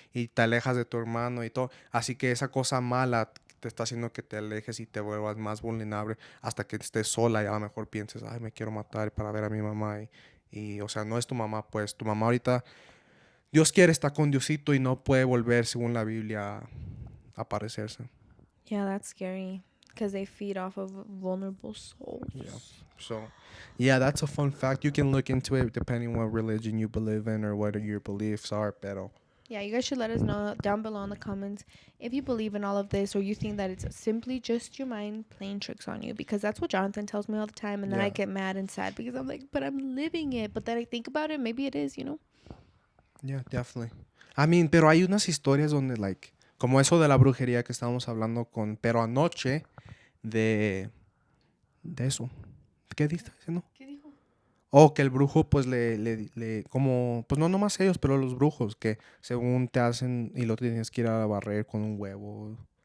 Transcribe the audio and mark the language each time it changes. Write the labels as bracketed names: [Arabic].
[Spanish] Y te alejas de tu hermano y todo. Así que esa cosa mala te está haciendo que te alejes y te vuelvas más vulnerable hasta que estés sola y a lo mejor pienses, ay, me quiero matar para ver a mi mamá. O sea, no es tu mamá, pues tu mamá ahorita, Dios quiere, está con Diosito y no puede volver, según la Biblia, aparecerse. [English] Yeah, that's scary because they feed off of vulnerable souls. Yeah. So, yeah, that's a fun fact. You can look into it depending what religion you believe in or what your beliefs are, pero... Yeah, you guys should let us know down below in the comments if you believe in all of this or you think that it's simply just your mind playing tricks on you, because that's what Jonathan tells me all the time, and then I get mad and sad because I'm like, but I'm living it. But then I think about it, maybe it is, Yeah, definitely. I mean, [Spanish] pero hay unas historias donde, like, como eso de la brujería que estábamos hablando pero anoche de eso. ¿Qué dices? ¿No? ¿Qué dijo? O que el brujo, pues, como, pues no nomás ellos, pero los brujos que según te hacen y lo tienes que ir a barrer con un huevo.